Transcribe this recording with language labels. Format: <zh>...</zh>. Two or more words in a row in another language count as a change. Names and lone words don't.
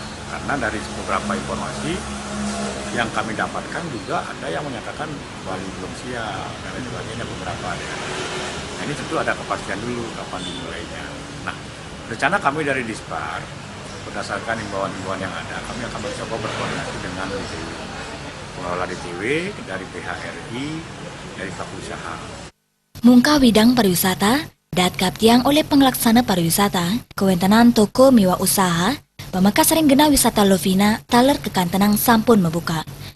<id>Karena dari beberapa informasi yang kami dapatkan juga ada yang menyatakan Bali belum siap dan lain sebagainya beberapa ada. Nah ini tentu ada kepastian dulu kapan dimulainya. Nah rencana kami dari Dispar berdasarkan himbauan-himbauan yang ada, kami akan mencoba berkoordinasi dengan DTW, pengelola DTW dari PHRI, dari pelaku usaha.</id> <ban>Mungka widang pariwisata, datkap tiang oleh pengelaksana pariwisata, kewentenan toko miwa usaha, pemekas ring gena wisata Lovina, taler ke Kantenang sampun membuka.</ban>